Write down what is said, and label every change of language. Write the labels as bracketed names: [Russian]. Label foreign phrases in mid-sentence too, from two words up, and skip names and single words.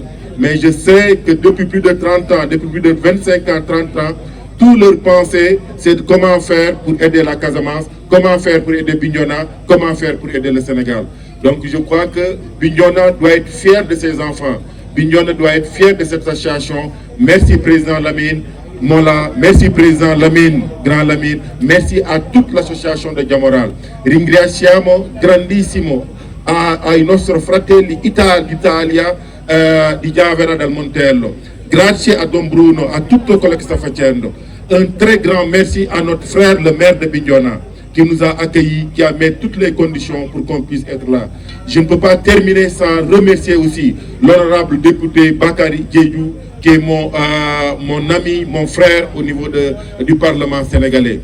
[French] Mais je sais que depuis plus de 30 ans, depuis plus de 25 ans, 30 ans, tout leur pensée, c'est de comment faire pour aider la Casamance, comment faire pour aider Bignona, comment faire pour aider le Sénégal. Donc je crois que Bignona doit être fier de ses enfants. Bignona doit être fier de cette association. Merci Président Lamine Mola, merci Président Lamine, Grand Lamine, merci à toute l'association de Diamoral. [Italian] Ringraziamo grandissimo ai nostri fratelli d'Italia di Javera del Montello. Grazie a Don Bruno, a tutto quello che sta facendo. [French] Un très grand merci à notre frère le maire de Bignona qui nous a accueillis, qui a mis toutes les conditions pour qu'on puisse être là. Je ne peux pas terminer sans remercier aussi l'honorable député Bakary Diédhiou, qui est mon ami, mon frère au niveau du Parlement sénégalais.